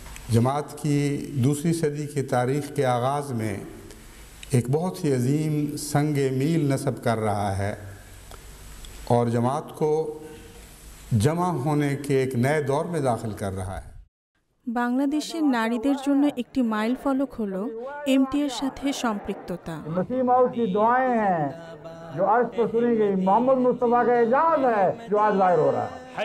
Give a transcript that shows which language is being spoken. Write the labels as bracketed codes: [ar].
[hi] जमात की दूसरी सदी की तारीख़ के आगाज़ में एक बहुत ही अजीम संग मील नस्ब कर रहा है और जमात को जमा होने के एक नए दौर में दाखिल कर रहा है। [bn] বাংলাদেশের নারীদের জন্য একটি মাইল ফলক হলো এমটি এর সাথে সম্পৃক্ততা। [hi] मसीह मौद की दुआएं हैं जो अर्श पर सुनी गई, मोहम्मद मुस्तफ़ा का एजाज है जो आज जाहिर हो रहा है।